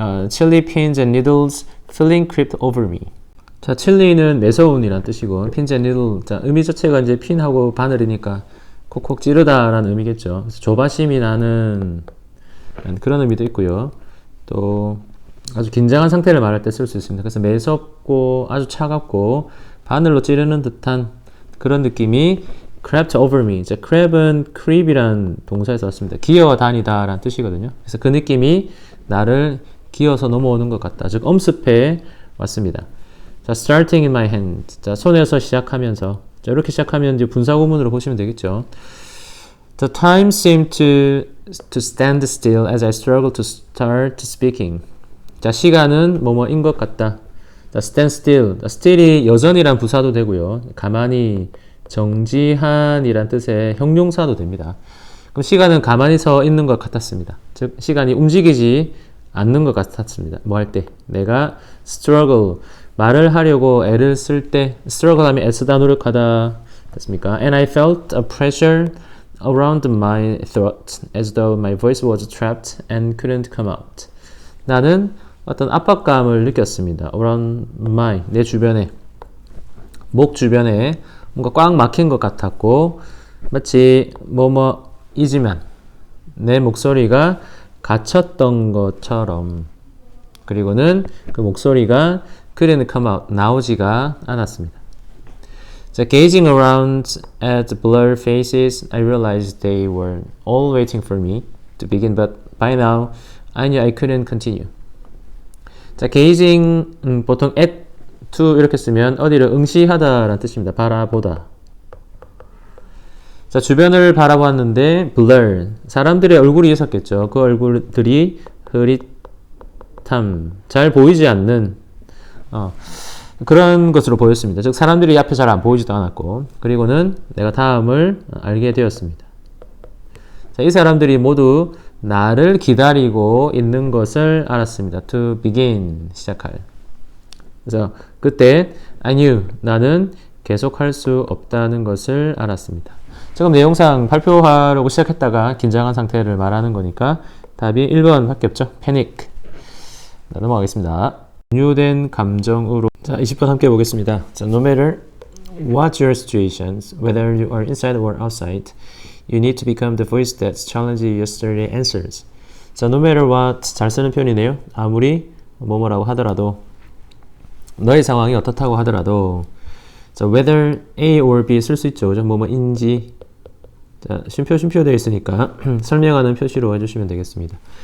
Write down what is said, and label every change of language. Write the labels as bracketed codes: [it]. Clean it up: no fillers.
[en] Chili pins and needles feeling crept over me. [ko] 자, 칠리는 매서운이란 뜻이고 [en] pins and needle, [ko] 자, 의미 자체가 이제 핀하고 바늘이니까 콕콕 찌르다라는 의미겠죠. 그래서 조바심이 나는 그런 의미도 있고요. 또 아주 긴장한 상태를 말할 때 쓸 수 있습니다. 그래서 매섭고 아주 차갑고 바늘로 찌르는 듯한 그런 느낌이 [en] crept over me. [ko] 이제 crab은 creep이란 동사에서 왔습니다. 기어 다니다 라는 뜻이거든요. 그래서 그 느낌이 나를 기어서 넘어오는 것 같다. 즉 엄습해 왔습니다. 자, [en] starting in my hand. [ko] 자, 손에서 시작하면서. 자, 이렇게 시작하면 이제 분사구문으로 보시면 되겠죠. [en] The time seemed to stand still as I struggled to start speaking. [ko] 자, 시간은 뭐뭐인 것 같다. 자, [en] stand still. [ko] 자, still이 여전이란 부사도 되고요. 가만히, 정지한이란 뜻의 형용사도 됩니다. 그럼 시간은 가만히 서 있는 것 같았습니다. 즉, 시간이 움직이지 않는 것 같았습니다. 뭐 할 때? 내가 struggle, 말을 하려고 애를 쓸 때, struggle 하면 애쓰다 노력하다 됐습니까? [en] And I felt a pressure around my throat as though my voice was trapped and couldn't come out. [ko] 나는 어떤 압박감을 느꼈습니다. [en] around my, [ko] 내 주변에, 목 주변에 뭔가 꽉 막힌 것 같았고 마치 뭐뭐이지만 내 목소리가 갇혔던 것처럼, 그리고는 그 목소리가 [en] couldn't come out, [ko] 나오지가 않았습니다. [en] 자, gazing around at the blurred faces, I realized they were all waiting for me to begin, but by now I knew I couldn't continue. [ko] 자, gazing, 보통 at to 이렇게 쓰면 어디를 응시하다라는 뜻입니다. 바라보다. 자, 주변을 바라보았는데 blur, 사람들의 얼굴이 있었겠죠. 그 얼굴들이 흐릿함, 잘 보이지 않는 그런 것으로 보였습니다. 즉 사람들이 앞에 잘 안 보이지도 않았고, 그리고는 내가 다음을 알게 되었습니다. 자, 이 사람들이 모두 나를 기다리고 있는 것을 알았습니다. [en] To begin, [ko] 시작할. 그래서 그때 [en] I knew, [ko] 나는 계속할 수 없다는 것을 알았습니다. 지금 내용상 발표하려고 시작했다가 긴장한 상태를 말하는 거니까 답이 1번 밖에 없죠. panic. 넘어가겠습니다. 공유된 감정으로. 자, 20번 함께 보겠습니다. [en] 자, no matter what your situations, whether you are inside or outside, you need to become the voice that challenges yesterday's answers. [ko] 자, [en] no matter what, [ko] 잘 쓰는 표현이네요. 아무리 뭐뭐라고 하더라도, 너의 상황이 어떻다고 하더라도, 자, [en] whether A or B [ko] 쓸 수 있죠. 그죠? 뭐뭐인지. 자, 쉼표 되어 있으니까 설명하는 표시로 해주시면 되겠습니다.